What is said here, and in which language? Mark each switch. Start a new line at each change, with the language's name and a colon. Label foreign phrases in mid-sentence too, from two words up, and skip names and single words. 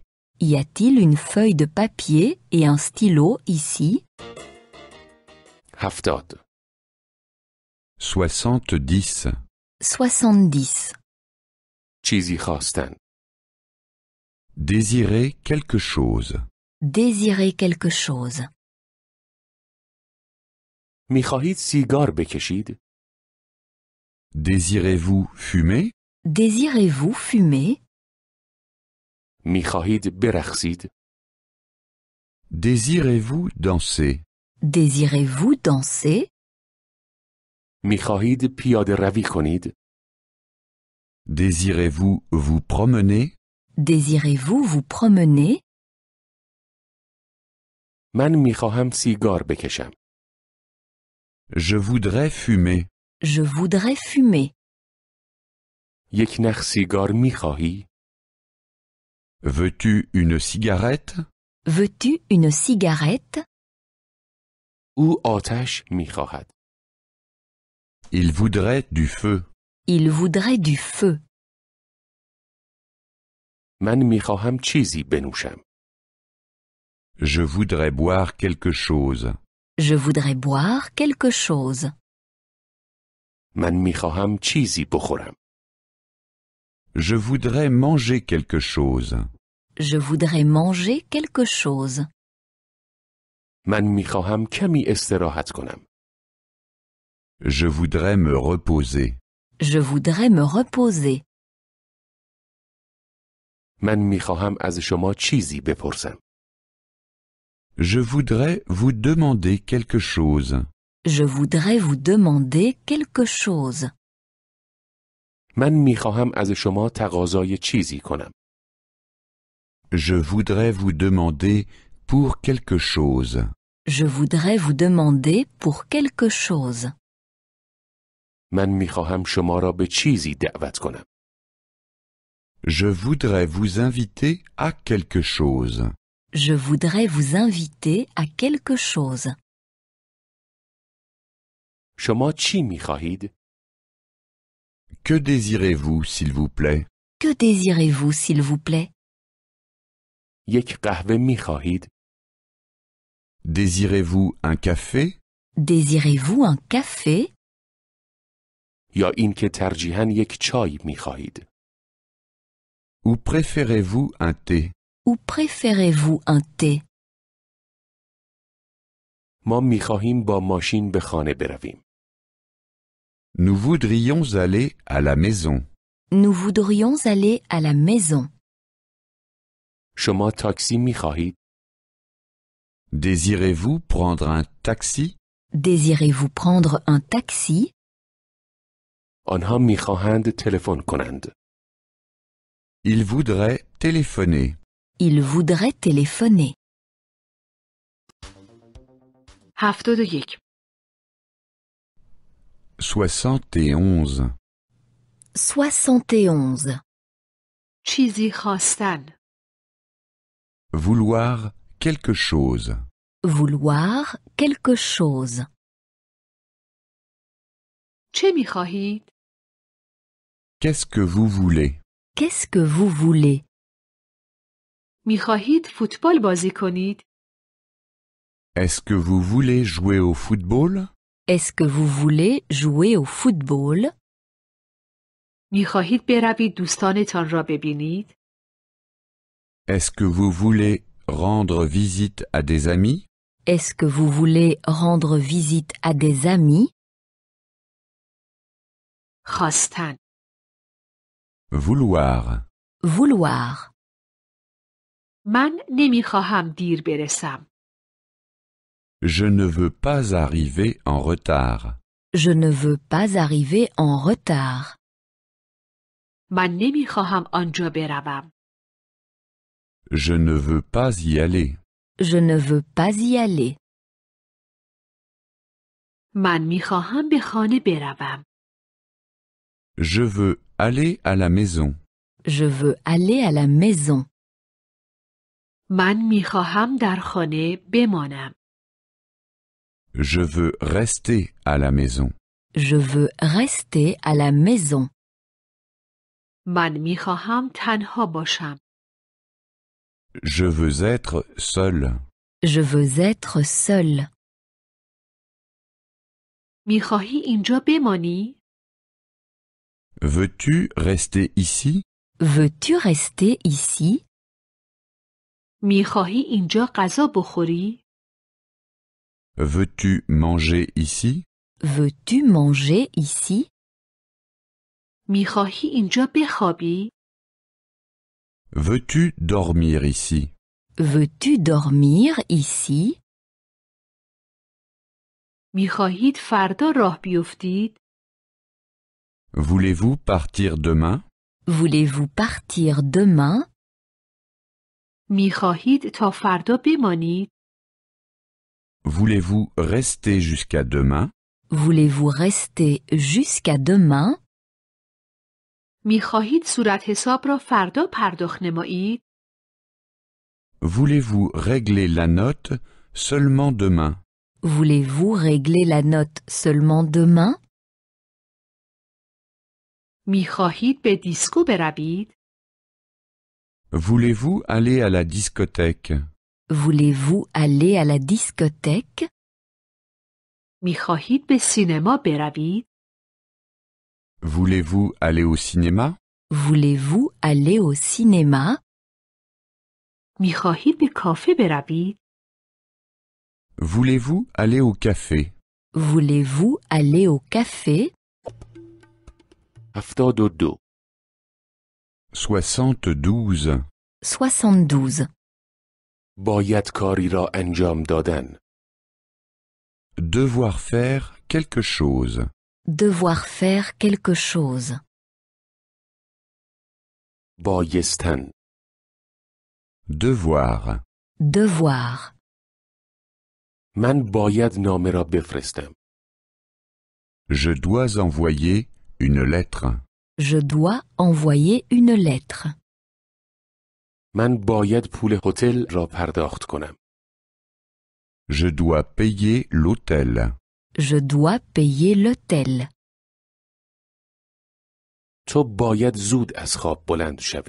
French: Y a-t-il une feuille de papier et un stylo ici? 70. 70. 70.
Persian: چیزی خواستن.
French: Désirer quelque chose. Désirer quelque chose.
Persian: میخواهید سیگار بکشید؟
French: Désirez-vous fumer? Désirez-vous fumer?
Persian: میخواهید برقصید؟
French: Désirez-vous danser? Désirez-vous danser?
Persian: میخواهید پیاده روی کنید؟
French: Désirez-vous vous promener? Désirez-vous vous promener?
Persian: من میخواهم سیگار بکشم.
French: Je voudrais fumer. Je voudrais fumer.
Persian: یک نخ سیگار میخواهی؟
French: Veux-tu une cigarette? Veux-tu une cigarette?
Persian: او آتش میخواهد.
French: Il voudrait du feu. Il voudrait du feu.
Persian: من میخواهم چیزی بنوشم.
French: Je voudrais boire quelque chose. Je voudrais boire quelque chose.
Persian: من میخواهم چیزی بخورم.
French: Je voudrais manger quelque chose. Je voudrais manger quelque chose.
Persian: من میخواهم کمی استراحت کنم.
French: Je voudrais me reposer. Je voudrais me reposer.
Persian: من میخواهم از شما چیزی بپرسم.
French: Je voudrais vous demander quelque chose. Je voudrais vous demander quelque chose.
Persian: من میخواهم از شما تقاضای چیزی کنم.
French: Je voudrais vous demander pour quelque chose. Je voudrais vous demander pour quelque chose.
Persian: من میخواهم شما را به چیزی دعوت کنم.
French: Je voudrais vous inviter à quelque chose. Je voudrais vous inviter à quelque chose.
Persian: شما چی میخواهید؟
French: Que désirez-vous, s'il vous plaît? Que désirez-vous, s'il vous plaît?
Persian: یک قهوه میخواهید؟
French: Désirez-vous un café? Désirez-vous un café?
Persian: یا اینکه ترجیحاً یک چای میخواهید؟
French: Ou préférez-vous un thé? Ou préférez-vous un thé?
Persian: ما میخواهیم با ماشین به خانه برویم.
French: Nous voudrions aller à la maison. Nous voudrions aller à la maison.
Persian: شما تاکسی میخواهید؟
French: Désirez-vous prendre un taxi? Désirez-vous prendre un taxi?
Persian: آنها میخواهند تلفن کنند.
French: Il voudrait téléphoner. Il voudrait téléphoner. 71. 71. 71.
Persian: چیزی خواستن.
French: Vouloir quelque chose. Vouloir quelque chose.
Persian: چه میخواهید؟
French: Qu'est-ce que vous voulez? Qu'est-ce que vous voulez?
Persian: میخواهید فوتبال بازی کنید؟
French: Est-ce que vous voulez jouer au football? Est-ce que vous voulez jouer au football?
Persian: میخواهید بروید دوستانتان را ببینید؟
French: Est-ce que vous voulez rendre visite à des amis? Est-ce que vous voulez rendre visite à des amis?
Persian: خواستن.
French: Vouloir. Vouloir.
Persian: من نمیخواهم دیر برسم.
French: Je ne veux pas arriver en retard. Je ne veux pas arriver en retard.
Persian: من نمیخواهم آنجا بروم.
French: Je ne veux pas y aller. Je ne veux pas y aller.
Persian: من میخواهم به خانه بروم.
French: Je veux aller à la maison. Je veux aller à la maison.
Persian: من میخواهم در خانه بمانم.
French: Je veux rester à la maison. Je veux rester à la maison.
Persian: من میخواهم تنها باشم.
French: Je veux être seul. Je veux être seul.
Persian: میخواهی اینجا بمانی؟
French: Veux-tu rester ici? Veux-tu rester ici?
Persian: میخواهی اینجا غذا بخوری؟
French: Veux-tu manger ici? Veux-tu manger ici?
Persian: میخواهی اینجا بخوابی؟
French: Veux-tu dormir ici? Veux-tu dormir ici?
Persian: میخواهید فردا راه بیفتید؟
French: Voulez-vous partir demain? Voulez-vous partir demain?
Persian: میخواهید تا فردا بمانید؟
French: Voulez-vous rester jusqu'à demain? Voulez-vous rester jusqu'à demain?
Persian: میخواهید صورت حساب را فردا پرداخت نمایید؟
French: Voulez-vous régler la note seulement demain? Voulez-vous régler la note seulement demain?
Persian: میخواهید به دیسکو بروید؟
French: Voulez-vous aller à la discothèque? Voulez-vous aller à la discothèque?
Persian: میخواهید به سینما بروید؟
French: Voulez-vous aller au cinéma? Voulez-vous aller au cinéma?
Persian: میخواهید به کافه بروید؟
French: Voulez-vous aller au café? Voulez-vous aller au café? 72 72. 72.
Persian: باید کاری را انجام دادن.
French: Devoir faire quelque chose. Devoir faire quelque chose.
Persian: بایستن.
French: Devoir. Devoir.
Persian: من باید نامه را بفرستم.
French: Je dois envoyer une lettre. Je dois envoyer une lettre.
Persian: من باید پول هتل را پرداخت کنم.
French: Je dois payer l'hôtel. Je dois payer l'hôtel.
Persian: تو باید زود از خواب بلند شوی.